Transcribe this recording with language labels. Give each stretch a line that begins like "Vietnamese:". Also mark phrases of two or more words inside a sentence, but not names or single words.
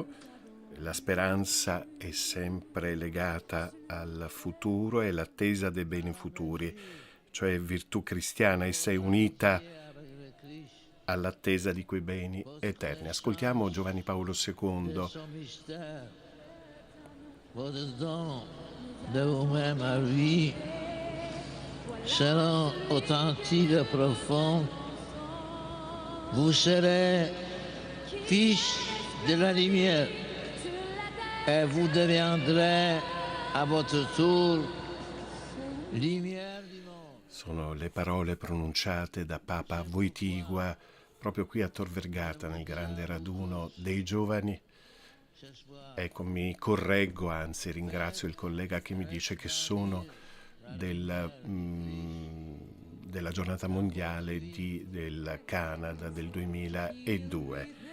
Italian: La speranza è sempre legata al futuro e l'attesa dei beni futuri, cioè virtù cristiana, essa è unita all'attesa di quei beni eterni. Ascoltiamo Giovanni Paolo II.
French: Votre don de vous-même à vie seront authentiques et profonds. Vous serez fils de la lumière et vous deviendrez à votre tour lumière du monde.
Italian: Sono le parole pronunciate da Papa Wojtyła proprio qui a Tor Vergata nel grande raduno dei giovani. Ecco, mi correggo, anzi ringrazio il collega che mi dice che sono della giornata mondiale del Canada del 2002.